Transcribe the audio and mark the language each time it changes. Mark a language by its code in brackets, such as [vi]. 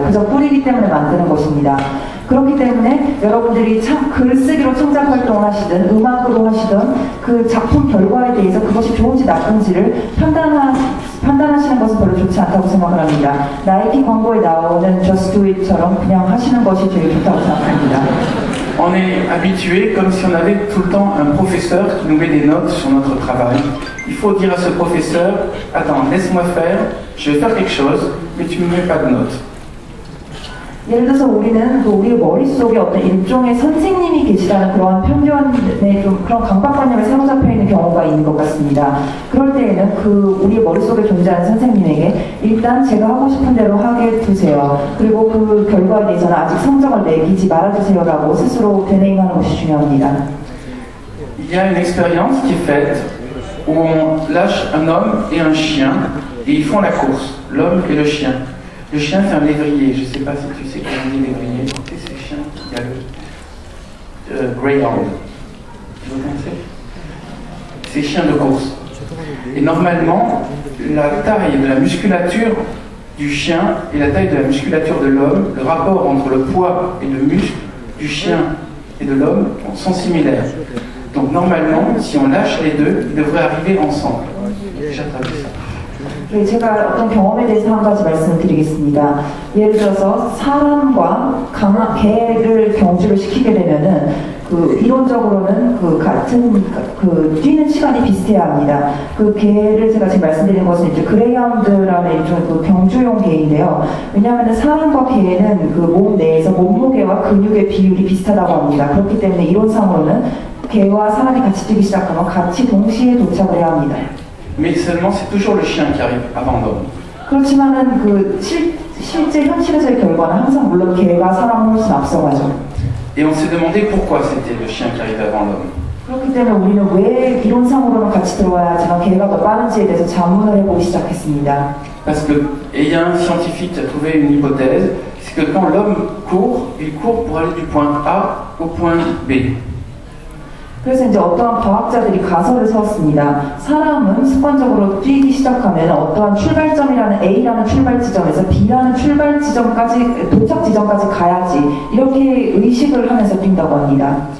[ko] 그저 꿀이기 때문에 만드는 것입니다. 그렇기 때문에 여러분들이 글쓰기로 창작 활동을 하시든 음악으로 하시든 그 작품 결과에 대해서 그것이 좋은지 나쁜지를 판단하시는 것은 별로 좋지 않다고 생각을 합니다. 나이키 광고에 나오는 [en] Just Do It [ko] 처럼 그냥 하시는 것이 제일 좋다고 생각합니다. [fr] On est habitué comme si on avait tout le temps un professeur qui nous met des notes sur notre travail. Il faut dire à ce professeur, attends, laisse-moi faire, je vais faire quelque chose, mais tu ne me mets pas de notes. [ko] 예를 들어서 우리는 우리 머릿속에 어떤 일종의 선생님이 계시다는 그런 편견에 좀 그런 강박관념에 사로잡혀 있는 경우가 있는 것 같습니다. 그럴 때에는 우리 머릿속에 존재하는 선생님에게 일단 제가 하고 싶은 대로 하게 두세요. 그리고 그 결과에 대해서는 아직 성적을 매기지 말아주세요라고 스스로 되뇌임하는 것이 중요합니다. [fr] Il y a une expérience qui est faite où on lâche un homme et un chien et ils font la course, l'homme et le chien. Le chien, c'est un lévrier. Je ne sais pas si tu sais comment on dit lévrier. Tu sais, ce chien, il y a le greyhound. Vous connaissez? C'est chien de course. Et normalement, la taille de la musculature du chien et la taille de la musculature de l'homme, le rapport entre le poids et le muscle du chien et de l'homme sont similaires. Donc normalement, si on lâche les deux, ils devraient arriver ensemble. J'ai traduit ça. [ko] 네, 제가 어떤 경험에 대해서 한 가지 말씀을 드리겠습니다. 예를 들어서 사람과 강한 개를 경주를 시키게 되면은 이론적으로는 같은 뛰는 시간이 비슷해야 합니다. 그 개를 제가 지금 말씀드린 것은 이제 그레이하운드라는 일종의 경주용 개인데요. 왜냐하면 사람과 개는 몸 내에서 몸무게와 근육의 비율이 비슷하다고 합니다. 그렇기 때문에 이론상으로는 개와 사람이 같이 뛰기 시작하면 같이 동시에 도착을 해야 합니다. [fr] Mais seulement c'est toujours le chien qui arrive avant l'homme. [ko] 그렇지만은 실제 현실에서의 결과는 항상 물론 개가 사람을 훨씬 앞서가죠. [fr] Et on s'est demandé pourquoi c'était le chien qui arrivait avant l'homme. [ko] 그렇기 때문에 우리는 왜 이론상으로는 같이 들어와야 하지만 개가 더 빠른지에 대해서 자문을 해보기 시작했습니다. [fr] Parce que, et il y a un scientifique qui a trouvé une hypothèse, c'est que quand l'homme court, il court pour aller du point A au point B. [ko] 그래서 이제 어떠한 과학자들이 가설을 세웠습니다. 사람은 습관적으로 뛰기 시작하면 어떠한 출발점이라는 A라는 출발 지점에서 B라는 출발 지점까지 도착 지점까지 가야지 이렇게 의식을 하면서 뛴다고 합니다.